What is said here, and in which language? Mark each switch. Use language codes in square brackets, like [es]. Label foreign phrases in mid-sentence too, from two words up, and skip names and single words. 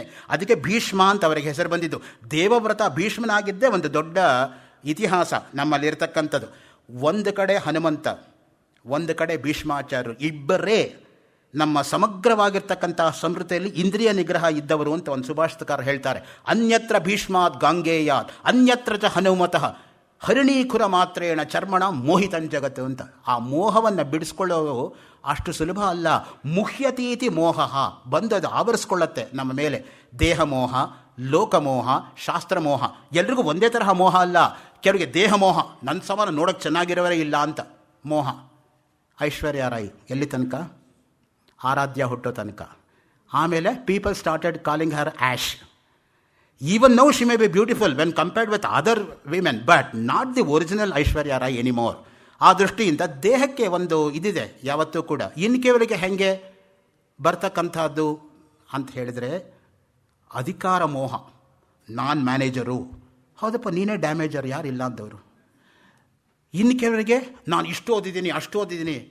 [kn] ಅದಕ್ಕೆ ಭೀಷ್ಮ ಅಂತ ಅವರಿಗೆ ಹೆಸರು ಬಂದಿದ್ದು. ದೇವವ್ರತ ಭೀಷ್ಮನಾಗಿದ್ದೇ ಒಂದು ದೊಡ್ಡ ಇತಿಹಾಸ ನಮ್ಮಲ್ಲಿರ್ತಕ್ಕಂಥದ್ದು. ಒಂದು ಕಡೆ ಹನುಮಂತ, ಒಂದು ಕಡೆ ಭೀಷ್ಮಾಚಾರ್ಯರು, ಇಬ್ಬರೇ ನಮ್ಮ ಸಮಗ್ರವಾಗಿರ್ತಕ್ಕಂಥ ಸಂಸ್ಕೃತಿಯಲ್ಲಿ ಇಂದ್ರಿಯ ನಿಗ್ರಹ ಇದ್ದವರು ಅಂತ ಒಂದು ಸುಭಾಷಿತಕಾರ ಹೇಳ್ತಾರೆ. [sa] ಅನ್ಯತ್ರ ಭೀಷ್ಮಾತ್ ಗಾಂಗೇಯಾತ್ ಅನ್ಯತ್ರ ಚ ಹನುಮತಃ ಹರಿಣೀಖುರ ಮಾತ್ರೇಣ ಚರ್ಮಣ ಮೋಹಿತಂ ಜಗತ್ತು ಅಂತ. [kn] ಆ ಮೋಹವನ್ನು ಬಿಡಿಸ್ಕೊಳ್ಳೋದು ಅಷ್ಟು ಸುಲಭ ಅಲ್ಲ. ಮುಹ್ಯತೀತಿ ಮೋಹ ಬಂದು ಅದು ಆವರಿಸ್ಕೊಳ್ಳುತ್ತೆ ನಮ್ಮ ಮೇಲೆ. ದೇಹ ಮೋಹ, ಲೋಕಮೋಹ, ಶಾಸ್ತ್ರಮೋಹ. ಎಲ್ರಿಗೂ ಒಂದೇ ತರಹ ಮೋಹ ಅಲ್ಲ. ಕೆಲವರಿಗೆ ದೇಹ ಮೋಹ, ನನ್ನ ಸಮಾನ ನೋಡೋಕ್ಕೆ ಚೆನ್ನಾಗಿರೋವರೇ ಇಲ್ಲ ಅಂತ ಮೋಹ. ಐಶ್ವರ್ಯ ರಾಯ್ ಎಲ್ಲಿ ತನಕ? ಆರಾಧ್ಯ ಹುಟ್ಟೋ ತನಕ. [en] ಆಮೇಲೆ people started calling her Ash. Even now she may be beautiful when compared with other women, but not the original Aishwarya Rai anymore. [kn] ಆ ದೃಷ್ಟಿಯಿಂದ ದೇಹಕ್ಕೆ ಒಂದು ಇದಿದೆ ಯಾವತ್ತೂ ಕೂಡ. ಇನ್ನು ಕೆಲವರಿಗೆ ಹೆಂಗೆ ಬರ್ತಕ್ಕಂಥದ್ದು ಅಂತ ಹೇಳಿದರೆ ಅಧಿಕಾರ ಮೋಹ. ನಾನ್ ಮ್ಯಾನೇಜರು, ಹೌದಪ್ಪ ನೀನೇ ಡ್ಯಾಮೇಜರ್, ಯಾರು ಇಲ್ಲ ಅಂದವರು. ಇನ್ನು ಕೆಲವರಿಗೆ ನಾನು ಇಷ್ಟು ಓದಿದ್ದೀನಿ ಅಷ್ಟು ಓದಿದ್ದೀನಿ.